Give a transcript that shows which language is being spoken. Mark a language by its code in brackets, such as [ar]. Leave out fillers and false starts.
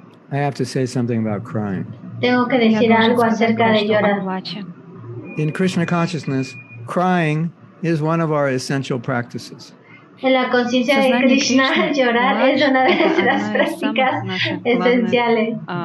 [en] I have to say something about crying. [es] Tengo que decir algo acerca de llorar. [en] In Krishna consciousness, crying is one of our essential practices. [es] En la conciencia de Krishna, llorar es una de nuestras prácticas esenciales.